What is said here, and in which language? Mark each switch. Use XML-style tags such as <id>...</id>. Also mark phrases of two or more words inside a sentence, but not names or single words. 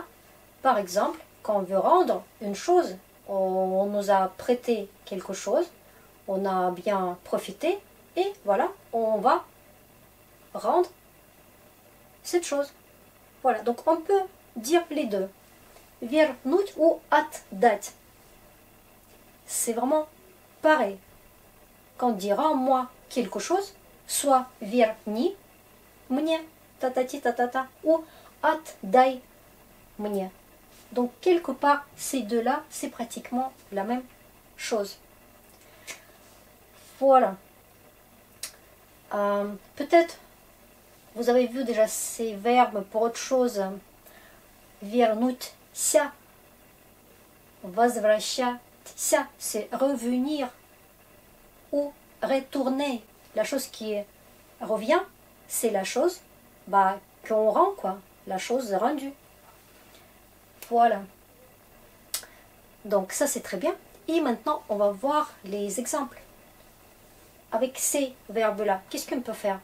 <fr>Par exemple, quand on veut rendre une chose, on nous a prêté quelque chose, on a bien profité, et voilà, on va rendre cette chose. Voilà, donc on peut dire les deux. Вернуть ou отдать. C'est vraiment pareil. Quand on dit rends-moi quelque chose, soit</fr> <ru>верни мне, та-та-ти, та-та-та, ou отдай мне.</ru> <fr>Donc quelque part, ces deux-là, c'est pratiquement la même chose. Voilà. Peut-être, vous avez vu déjà ces verbes pour autre chose.</fr> <ru>Вернуться, возвращаться,</ru> <fr>c'est revenir ou retourner. La chose qui revient, c'est la chose qu'on rend, quoi. La chose rendue. Voilà. Donc ça, c'est très bien. Et maintenant, on va voir les exemples. Avec ces verbes-là, qu'est-ce qu'on peut faire?</fr>